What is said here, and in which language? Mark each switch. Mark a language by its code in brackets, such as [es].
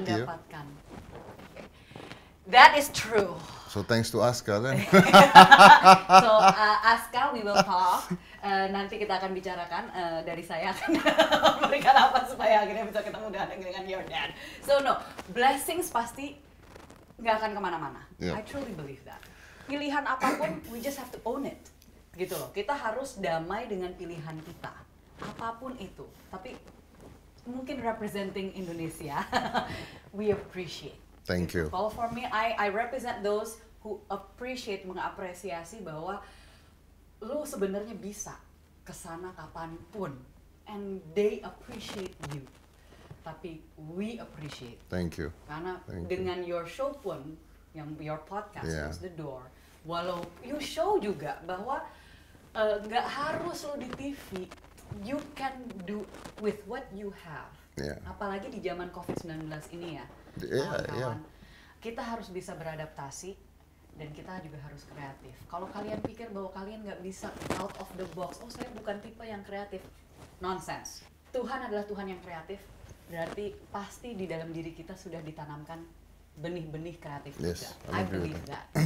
[id] mendapatkan. [en] That is true. So thanks to Aska then. So Aska, we will talk. [id] Nanti kita akan bicarakan, dari saya akan memberikan apa supaya akhirnya bisa ketemu dengan [en] your dad. So no, blessings [id] pasti nggak akan kemana-mana. [en] I truly believe that. [id] Pilihan apapun, [en] we just have to own it. [id] Gitu loh, kita harus damai dengan pilihan kita. Apapun itu, tapi mungkin [en] representing Indonesia, we appreciate. Thank you. [id] Kalau [en] for me, I represent those who appreciate, [id] mengapresiasi bahwa lu sebenarnya bisa kesana kapanpun, [en] and they appreciate you. [id] Tapi [en] we appreciate. Thank you. [id] Karena dengan [en] your show [id] pun, yang [en] your podcast is the door. [id] Walau [en] you show [id] juga bahwa nggak harus lo di TV. [en] You can do with what you have. [id] Apalagi di zaman COVID-19 ini ya, kawan-kawan. Kita harus bisa beradaptasi dan kita juga harus kreatif. Kalau kalian pikir bahwa kalian nggak bisa [en] out of the box, [id] oh saya bukan tipe yang kreatif, nonsense. Tuhan adalah Tuhan yang kreatif, berarti pasti di dalam diri kita sudah ditanamkan benih-benih kreatif juga. [en] I believe that.